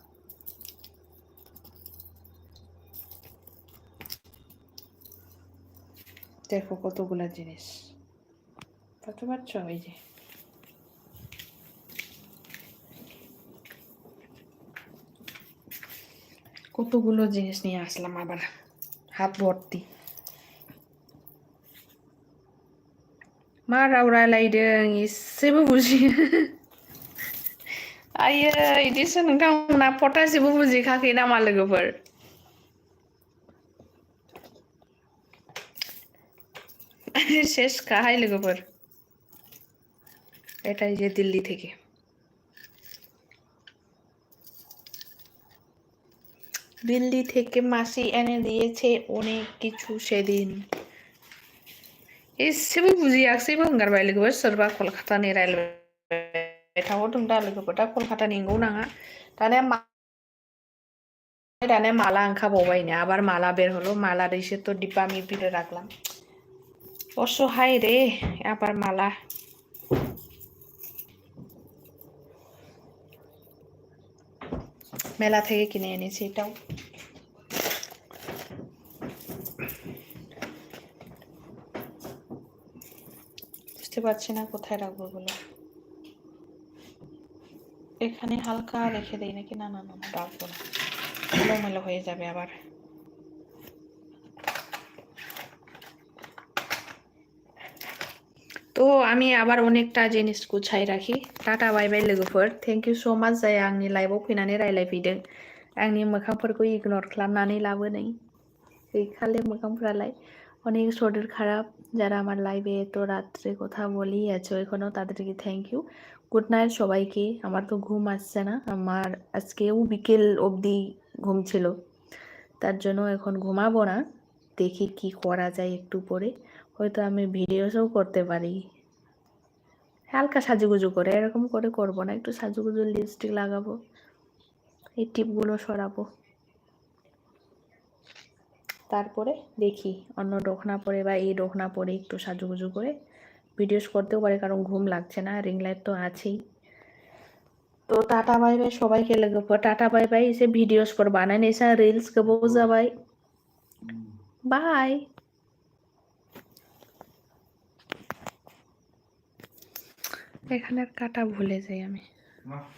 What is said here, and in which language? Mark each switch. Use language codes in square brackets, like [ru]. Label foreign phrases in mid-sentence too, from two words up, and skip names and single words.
[bn] দেখো কতগুলা জিনিস, বুঝতে পারছো? এই যে কতগুলো জিনিস নিয়ে আসলাম আবার, হাত ভর্তি। [brx] मा राव रायलायदों एसेबो बुजियो। आयै इदिसो नोंथांमोना फटासेबो बुजिखाखै नामा लोगोफोर? শেষ কাহাই লোগোফोर। [bn] এটাই যে দিল্লি থেকে, দিল্লি থেকে মাসি এনে দিয়েছে অনেক কিছু সেদিন। [brx] एसेबो बुजियाखिसैबो हंगारबाय लोगोफोर, सोरबा कलकातानि रायलायबाय थाहरदों दा लोगोफोर। दा कलकातानि नंगौ नाङा, दाने माला ओंखारबावबायनो, [bn] আবার মালা বের হলো। মালার এসে তো ডিব্বা আমি ভিতরে রাখলাম, অসহায় রে। আবার মালা, মেলা থেকে কিনে এনেছি এটাও। বুঝতে পারছি না কোথায় রাখবো এগুলো। এখানে হালকা রেখে দেই নাকি? না না না, রাখবো না, এলোমেলো হয়ে যাবে আবার। তো আমি আবার অনেকটা জিনিস গুছাই राखि। [brx] टाटा [en] bye bye [brx] लोगोफोर, [en] thank you so much [brx] जाय आंनि लाइभआव फैनानै रायलायफैदों, आंनि मोखांफोरखौ इगनोर खालामनानै लाबोनाय। गैखाले मोखांफोरालाय [bn] অনেক শরীর খারাপ। যারা আমার লাইভে এত রাত্রে কথা বলেই আছো এখনো, তাদেরকে [en] thank you. good night [bn] সবাইকে। আমার তো ঘুম আসছে না, আমার আজকেও বিকেল অবধি ঘুম ছিল, তার জন্য এখন ঘুমাবো না। দেখি কি করা যায়, একটু পরে হয়তো আমি ভিডিওসও করতে পারি, হালকা সাজুগুজু করে। এরকম করে করবো না, একটু সাজুগুজু, লিপস্টিক লাগাবো, এই টিপগুলো সরাবো, তারপরে দেখি অন্য ডোকনা পরে বা এই ডোকনা পরে একটু সাজুগুজু করে ভিডিওস করতেও পারি, কারণ ঘুম লাগছে না। [en] ring light [bn] তো আছেই। তো টাটা [en] bye bye [bn] সবাইকে लोगोफोर, टाटा [en] bye bye. [brx] एसे भिडिअसफोर बानायनोसै, रिल्स गोबाव जाबाय। बाय। [bn] এখানের কাটা ভুলে যাই আমি।